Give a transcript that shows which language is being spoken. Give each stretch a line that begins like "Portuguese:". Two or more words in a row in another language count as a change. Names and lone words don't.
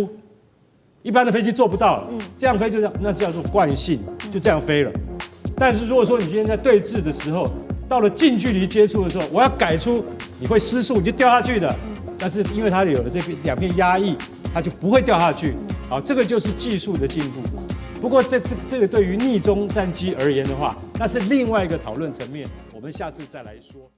Chinese: 一般的飛機做不到了，這樣飛就這樣，那是叫做慣性，就這樣飛了。但是如果說你今天在對峙的時候，到了近距離接觸的時候，我要改出，你會失速，你就掉下去的。但是因為它有了這2片壓翼，它就不會掉下去。好，這個就是技術的進步。不過這個對於逆中戰機而言的話，那是另外一個討論層面，我們下次再來說。